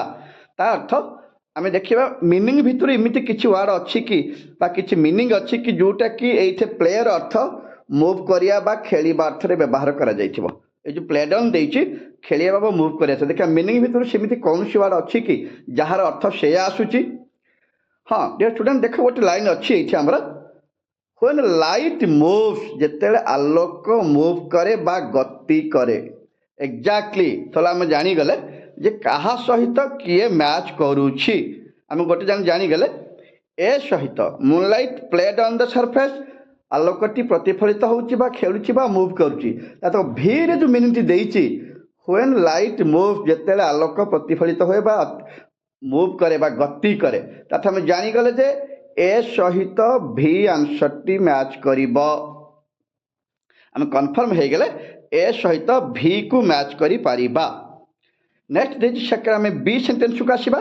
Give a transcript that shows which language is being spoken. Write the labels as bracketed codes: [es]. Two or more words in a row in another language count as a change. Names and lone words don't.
[or] ତା ଅର୍ଥ ଆମେ ଦେଖିବା ମିନିଂ ଭିତରୁ ଏମିତି କିଛି ୱାର୍ଡ଼ ଅଛି କି ବା କିଛି ମିନିଂ ଅଛି କି ଯେଉଁଟାକି ଏଇଠି ପ୍ଲେର ଅର୍ଥ ମୁଭ୍ କରିବା ବା ଖେଳିବା ଅର୍ଥରେ ବ୍ୟବହାର କରାଯାଇଥିବ। ଏ ଯେଉଁ [en] played on [or] ଦେଇଛି ଖେଳିବା ବା ମୁଭ୍ କରିବା, ଦେଖିବା ମିନିଂ ଭିତରୁ ସେମିତି କୌଣସି ୱାର୍ଡ଼ ଅଛି କି ଯାହାର ଅର୍ଥ ସେୟା ଆସୁଛି। ହଁ [en] dear student [or] ଦେଖ ଗୋଟେ ଲାଇନ୍ ଅଛି ଏଇଠି ଆମର [en] When light moves, [or] ଯେତେବେଳେ ଆଲୋକ ମୁଭ୍ କରେ ବା ଗତି କରେ। ଏକ୍ଜାକ୍ଟଲି ତାହେଲେ ଆମେ ଜାଣିଗଲେ ଯେ କାହା ସହିତ କିଏ ମ୍ୟାଚ୍ କରୁଛି। ଆମେ ଗୋଟେ ଜାଣିଗଲେ ଏ ସହିତ [en] moonlight played on the surface, [or] ଆଲୋକଟି ପ୍ରତିଫଳିତ ହେଉଛି ବା ଖେଳୁଛି ବା ମୁଭ୍ କରୁଛି। ତ ଭିରେ ଯେଉଁ ମିନିଂଟି ଦେଇଛି [en] When light moves, [or] ଯେତେବେଳେ ଆଲୋକ ପ୍ରତିଫଳିତ ହୁଏ ବା ମୁଭ୍ କରେ ବା ଗତି କରେ, ତାଠୁ ଆମେ ଜାଣିଗଲେ ଯେ ଏ ସହିତ ଭି ଆନ୍ସରଟି ମ୍ୟାଚ୍ କରିବ। ଆମେ କନଫର୍ମ ହେଇଗଲେ ଏ ସହିତ ଭି କୁ ମ୍ୟାଚ୍ କରିପାରିବା। ନେକ୍ସଟ ଦେଇଛି ସେକେଣ୍ଡ ଆମେ ବି ସେଣ୍ଟେନ୍ସକୁ ଆସିବା।